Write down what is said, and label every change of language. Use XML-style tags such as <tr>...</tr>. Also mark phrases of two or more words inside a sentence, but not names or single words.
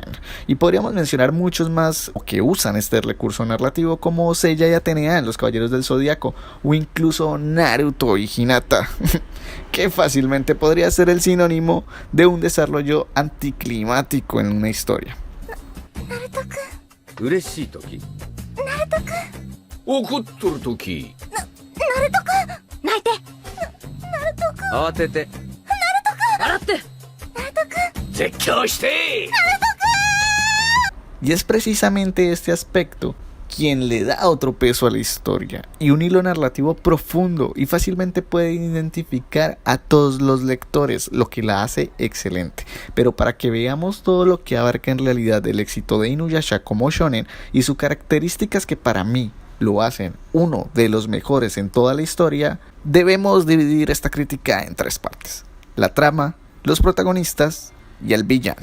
<es>Y podríamos mencionar muchos más que usan este recurso narrativo, como Seiya y Atenea en Los Caballeros del Zodiaco, o incluso Naruto y Hinata, que fácilmente podría ser el sinónimo de un desarrollo anticlimático en una historia.</es> <ja>嬉しいとき、ナルトくん怒っとるとき、ナルトくん泣いて、ナルトくん慌てて、ナルトくん笑って、ナルトくん絶叫して、ナルトくん.</ja> <es>Y es precisamente este aspecto quien le da otro peso a la historia y un hilo narrativo profundo, y fácilmente puede identificar a todos los lectores, lo que la hace excelente. Pero para que veamos todo lo que abarca en realidad el éxito de Inuyasha como shonen y sus características que para mí lo hacen uno de los mejores en toda la historia, debemos dividir esta crítica en tres partes: la trama, los protagonistas y el villano.</es>